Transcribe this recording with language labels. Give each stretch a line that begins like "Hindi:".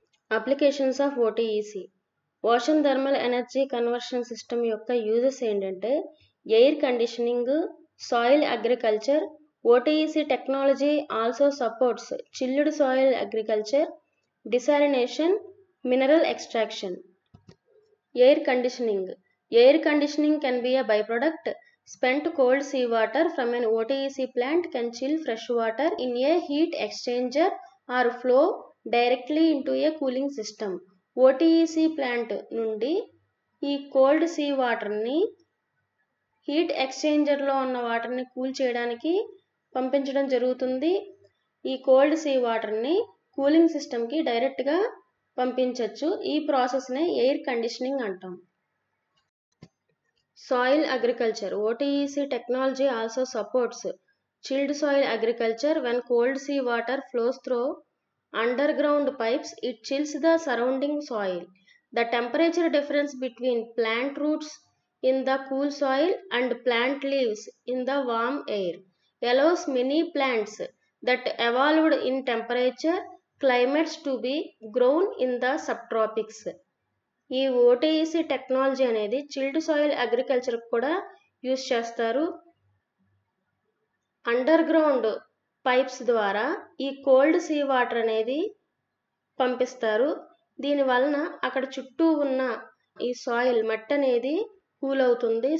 Telugu: Applications of ఓటీఈసీ. Ocean thermal energy conversion system యొక్క uses ఏంటంటే air conditioning, soil agriculture.
English: OTEC technology also supports chilled soil agriculture, desalination, mineral extraction. Air conditioning. Air conditioning can be a byproduct. Spent cold seawater from an OTEC plant can chill fresh water in a heat exchanger or flow directly into a cooling system.
Telugu: OTEC plant నుండి ఈ cold see వాటర్ని heat ఎక్స్చేంజర్లో ఉన్న వాటర్ని cool చేయడానికి పంపించడం జరుగుతుంది. ఈ cold see వాటర్ని కూలింగ్ సిస్టమ్కి డైరెక్ట్గా పంపించవచ్చు. ఈ ప్రాసెస్నే ఎయిర్ కండిషనింగ్ అంటాం.
English: Soil agriculture. OTEC technology also supports chilled soil agriculture. When cold sea water flows through underground pipes, it chills the surrounding soil. The temperature difference between plant roots in the cool soil and plant leaves in the warm air allows many plants that evolved in temperature climates to be grown in the subtropics.
Telugu: ఈ ఓటీఈసీ technology అనేది chilled soil agriculture కూడా use చేస్తారు. Under ground pipes ద్వారా ఈ cold sea water అనేది పంపిస్తారు. దీనివలన అక్కడ చుట్టూ ఉన్న ఈ సాయిల్ మట్టి అనేది కూల్ అవుతుంది.